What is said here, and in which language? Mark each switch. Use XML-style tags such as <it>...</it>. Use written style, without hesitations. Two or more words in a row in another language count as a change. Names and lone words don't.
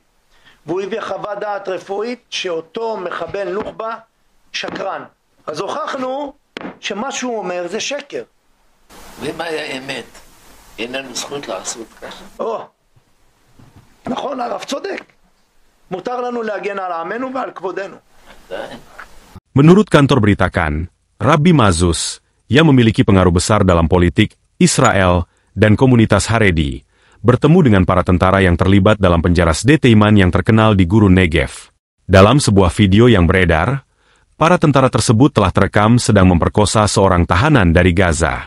<he>והוא הביא חוות דעת רפואית שאותו מחבל נוח'בה שקרן. אז הוכחנו שמה שהוא אומר זה שקר. ומה היה אמת? אין לנו זכות לעשות ככה. נכון, הרב צודק. מותר לנו להגן על עמנו ועל כבודנו.</he> <id>Menurut kantor beritakan, Rabbi Mazus, yang memiliki pengaruh besar dalam politik, Israel, dan komunitas Haredi, bertemu dengan para tentara yang terlibat dalam penjara Sde Teiman yang terkenal di Gurun Negev. Dalam sebuah video yang beredar, para tentara tersebut telah terekam sedang memperkosa seorang tahanan dari Gaza.</id>